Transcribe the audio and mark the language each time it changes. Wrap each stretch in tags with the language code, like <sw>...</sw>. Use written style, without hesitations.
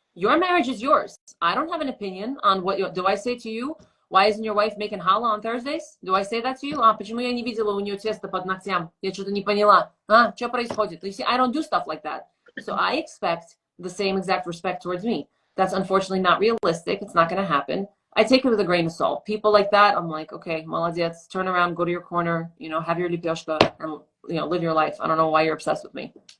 <en>Your marriage is yours. I don't have an opinion on do I say to you, why isn't your wife making challah on Thursdays? Do I say that to you?</en> <ru>Почему я не видела у нее тесто под ногтям? Я что-то не поняла. Что происходит?</ru> <en>You see, I don't do stuff like that. So I expect the same exact respect towards me. That's unfortunately not realistic. It's not going to happen. I take it with a grain of salt. People like that, I'm like, okay,</en> <ru>молодец,</ru> <en>turn around, go to your corner, have your lipyoshka, and, live your life. I don't know why you're obsessed with me.</en>